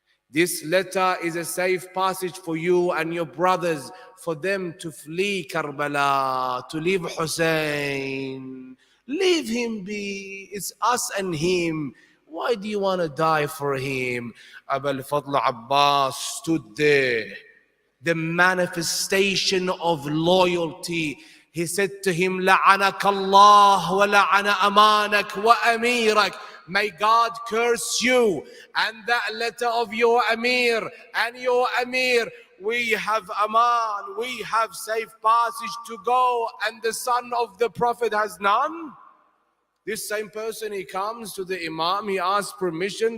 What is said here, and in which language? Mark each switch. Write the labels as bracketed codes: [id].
[en] This letter is a safe passage for you and your brothers, for them to flee Karbala, to leave Hussein. Leave him be. It's us and him. Why do you want to die for him? Abu al-Fadl Abbas stood there. The manifestation of loyalty. He said to him, [ar] لعنك الله ولعن أمانك وأميرك. [en] May God curse you and that letter of your Amir and your Amir. We have Aman, we have safe passage to go, and the son of the Prophet has none. This same person, he comes to the Imam, he asks permission.